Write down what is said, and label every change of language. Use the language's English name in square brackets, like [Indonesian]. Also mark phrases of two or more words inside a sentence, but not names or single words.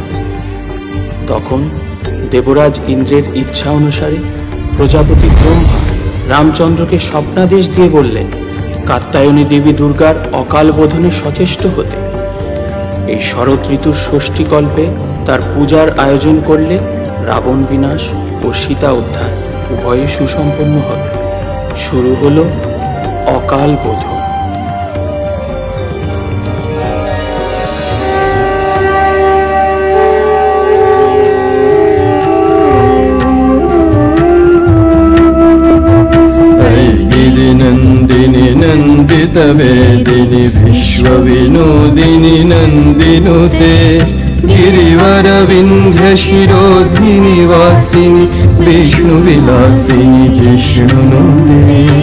[Bangla] তখন দেবরাজ ইন্দ্রের ইচ্ছা অনুসারে প্রজাপতি ব্রহ্মা রামচন্দ্রকে স্বপ্নাদেশ দিয়ে বললেন কাত্যায়নী দেবী দুর্গার অকাল বোধনে সচেষ্ট হতে। এই শরৎ ঋতুর ষষ্ঠীকল্পে তার পূজার আয়োজন করলে রাবণ বিনাশ ও সীতা উদ্ধার উভয়ই সুসম্পন্ন হবে। শুরু হলো অকাল বোধন। [Sanskrit] नंदिनी नंदित वेदिनी विश्व विनोदिनी नंदिनुते गिरिवर विंध्य शिरोधिनी वासिनी विष्णु विलासिनी जिष्णुनुते